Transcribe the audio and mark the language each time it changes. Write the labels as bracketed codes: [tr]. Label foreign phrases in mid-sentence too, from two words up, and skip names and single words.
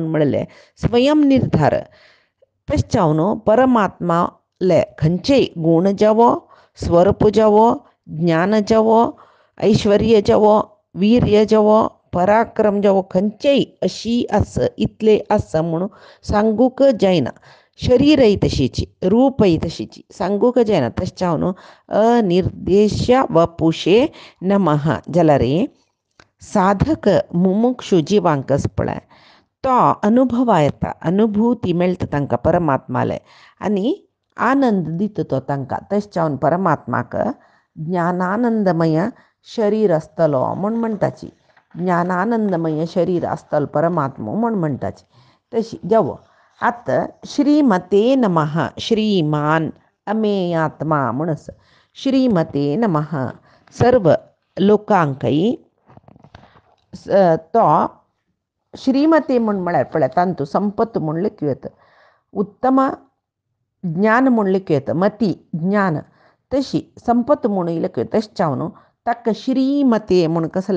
[kok] म्हणलें स्वयं निर्धार तशें जावन परमात्माले खंयचेय गुण जावो स्वरूप जावो ज्ञान जावो ऐश्वर्य जावो वीर्य जावो पराक्रम जावो खंयचेय अशी आस इतले आस म्हणून सांगूक जायना शरीरय तशीची रूपय तशीची सांगूक जायना तशें जावन [sa] अनिर्देश्य वपुषे नमः [kok] जाल्यार साधक मुमुक्षू जिवांक आसा पळय तो अनुभवा येता अनुभूती मेळटा तांकां परमात्माले आनी आनंद दिता तो तांकां तशें जावन परमात्माक ज्ञानानंदमय शरीर आसतलो म्हूण म्हणटाची ज्ञानानंदमय शरीर आसतलो परमात्मो म्हूण म्हणटाची तशी जावो आतां [sa] श्रीमते नमः [kok] श्रीमान अमेयात्मा म्हूण आसा [sa] श्रीमते नमः [kok] सर्व लोकांकय तो श्रीमती म्हळ्यार पळय तांतू संपत्त म्हूण लेखूं येता उत्तम ज्ञान म्हूण लेखूं येता मती ज्ञान तशी संपत्त म्हणून लेखूं येता तशें जावन ताका श्रीमते म्हूण कसले